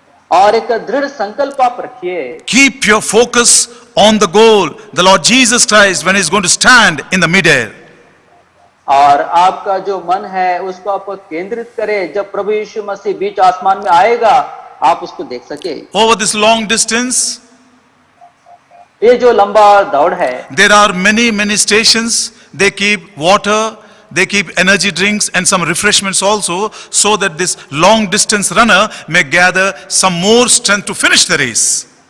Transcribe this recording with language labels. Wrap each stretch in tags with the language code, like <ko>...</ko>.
<hi>और एक दृढ़ संकल्प आप रखिए।</hi> <en>Keep your focus on the goal, the Lord Jesus Christ, when He's going to stand in the midair.</en> <hi>और आपका जो मन है उसको आप केंद्रित करें, जब प्रभु यीशु मसीह बीच आसमान में आएगा आप उसको देख सके।</hi> <en>Over this long distance,</en> <hi>ये जो लंबा दौड़ है,</hi> <en>there are many stations. They keep water, they keep energy drinks and some refreshments also, so that this long distance runner may gather some more strength to finish the race.</en>